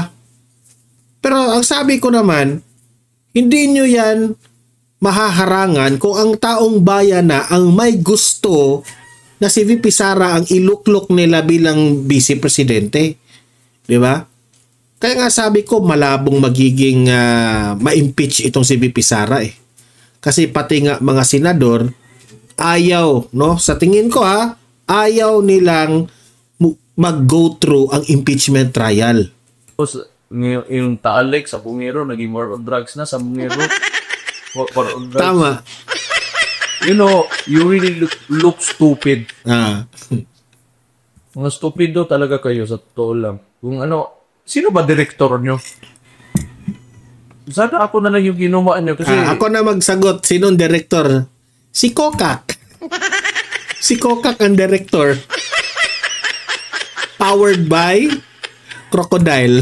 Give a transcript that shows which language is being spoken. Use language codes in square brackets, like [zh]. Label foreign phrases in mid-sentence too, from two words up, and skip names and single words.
[tl] Pero ang sabi ko naman, hindi nyo yan mahaharangan kung ang taong bayan na ang may gusto na si VP Sara ang iluklok nila bilang vice presidente. Di ba? Kaya nga sabi ko, malabong magiging ma-impeach itong si VP Sara eh. Kasi pati nga mga senador, ayaw, no? Sa tingin ko ayaw nilang mag- [en] go through [tl] ang impeachment trial. Tapos, yung Taalik sa Bungero, naging [en] war on drugs [tl] na sa Bungero. [en] War on drugs. [tl] Tama. [en] You know, you really look stupid. [tl] Mga stupido talaga kayo sa totoo lang. Kung sino ba direktor nyo? Sana ako na lang yung ginawa nyo. Kasi Ako na magsagot. Sinong director? Si Kokak. Si Kokak ang director. [en] Powered by Crocodile.